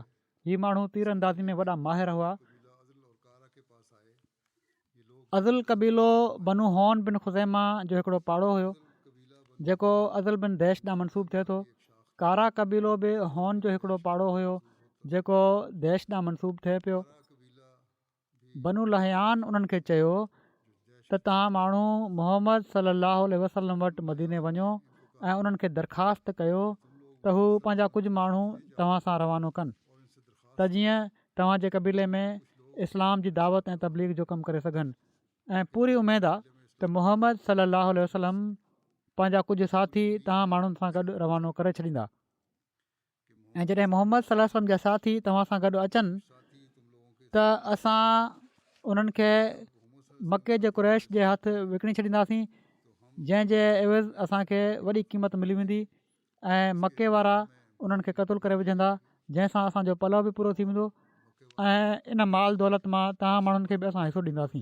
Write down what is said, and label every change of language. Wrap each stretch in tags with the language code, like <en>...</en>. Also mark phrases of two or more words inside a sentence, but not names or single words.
<sd>हीअ माण्हू तीर अंदाज़ी में वॾा माहिर हुआ। अज़ल कबीलो बनू होन बिन ख़ुज़ैमा जो हिकिड़ो पाड़ो हुयो जेको अज़ल बिन दैश ॾांहुं मनसूब थिए थो। कारा कबीलो बि होन जो हिकिड़ो पाड़ो हुयो जेको दैश ॾांहुं मनसूब थिए पियो। बनू लहयान उन्हनि खे चयो त तव्हां माण्हू मुहम्मद</sd> <ar>صلى الله عليه وسلم</ar> <sd>वटि मदीने वञो ऐं उन्हनि खे दरख़्वास्त कयो त हू पंहिंजा कुझु माण्हू तव्हां सां रवानो कनि त जीअं तव्हांजे कबीले में इस्लाम जी दावत ऐं तबलीग जो कमु करे सघनि। ऐं पूरी उमेदु आहे त मुहम्मद</sd> <ar>صلى الله عليه وسلم</ar> <sd>पंहिंजा कुझु साथी तव्हां माण्हुनि सां गॾु रवानो करे छॾींदा। ऐं जॾहिं मुहम्मद</sd> <ar>صلى الله عليه وسلم</ar> <sd>जा साथी तव्हां सां गॾु अचनि त असां उन्हनि खे मके जे कुरैश जे हथु विकिणी छॾींदासीं, जंहिंजे एवज़ असांखे वॾी क़ीमत मिली वेंदी ऐं मके वारा उन्हनि खे क़तलु करे विझंदा, जंहिंसां असांजो पलो बि पूरो थी वेंदो ऐं इन माल दौलत मां तव्हां माण्हुनि खे बि असां हिसो ॾींदासीं।</sd>